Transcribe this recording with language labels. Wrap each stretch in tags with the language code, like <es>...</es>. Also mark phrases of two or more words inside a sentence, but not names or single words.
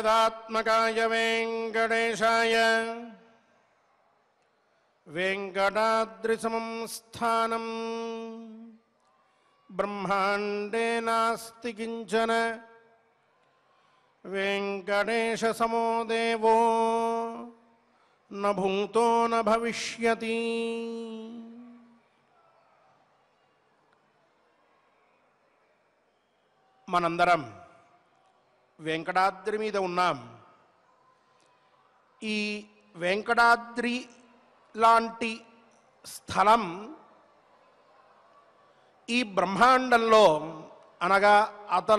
<sa>वेंकटात्मकाय वेंकटेशाय वेंकटाद्रिसमं स्थानं ब्रह्मांडे नास्ति किंचन वेंकटेशसमो देवो न भूतो न भविष्यति।</sa> <te>మనందరం వెంకటాద్రి మీద ఉన్నాం. ఈ వెంకటాద్రి లాంటి స్థలం ఈ బ్రహ్మాండంలో అనగా అతల</te>